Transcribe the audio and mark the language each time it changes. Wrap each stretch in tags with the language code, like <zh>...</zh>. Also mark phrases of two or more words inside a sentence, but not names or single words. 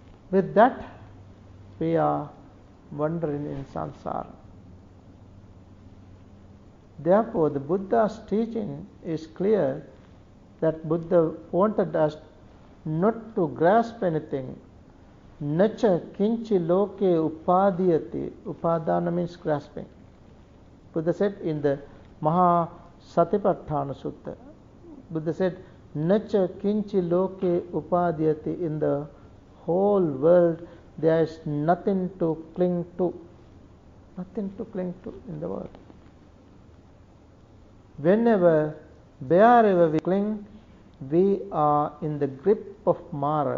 <en>With that, we are wandering in samsara. Therefore, the Buddha's teaching is clear that Buddha wanted us not to grasp anything.</en> <pi>Nacha kinchi loke upadiyati.</pi> <en>Upadana means grasping. Buddha said in the Maha Satipatthana Sutta, Buddha said,</en> <pi>Nacha kinchi loke upadiyati.</pi> <en>In the whole world, there is nothing to cling to. Nothing to cling to in the world. Whenever, wherever we cling, we are in the grip of Mara.</en>